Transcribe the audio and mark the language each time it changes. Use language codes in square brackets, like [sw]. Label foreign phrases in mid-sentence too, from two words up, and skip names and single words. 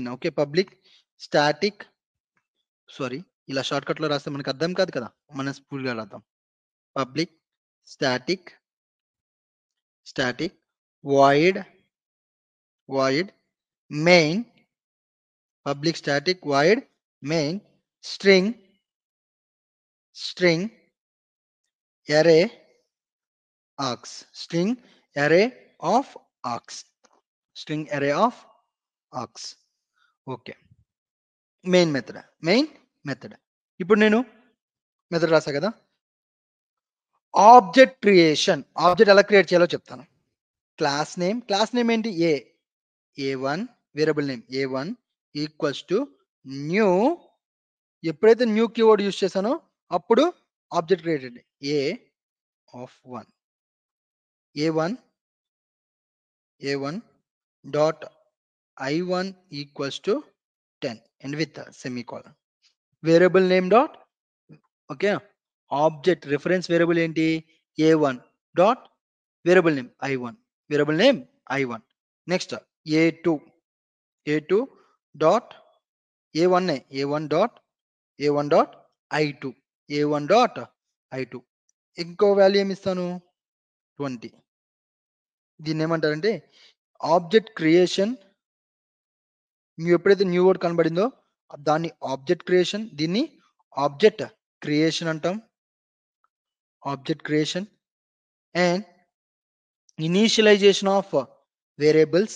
[te] ఓకే, [en] public static, [te] సారీ ఇలా [en] short cut [te] లో రాస్తే మనకు అర్థం కాదు కదా, మనం స్పూల్గా రాద్దాం. [en] public static void main. public static void main string array args. array of args. okay, main method. [te] ఇప్పుడు నేను మెథడ్ రాసా కదా. [en] object creation. [te] ఆబ్జెక్ట్ ఎలా క్రియేట్ చేయాలో చెప్తాను. [en] class name [te] ఏంటి? [en] a1 variable name a1 equals to new. [te] ఎప్పుడైతే [en] new keyword use [te] చేశానో అప్పుడు [en] object created. a of 1 a1 dot i1 equals to 10 and with a semicolon. Variable name dot, okay, object reference variable ఏంటి? a1 dot variable name i1. Next a2 dot a1 dot i2 [te] ఇంకో వాల్యూ ఏమి ఇస్తాను? 20. దీన్ని ఏమంటారంటే [en] object creation. [te] నువ్వు ఎప్పుడైతే [en] new word [te] కనబడిందో దాన్ని [en] object creation, [te] దీన్ని [en] object creation [te] అంటాం. [en] and initialization of variables.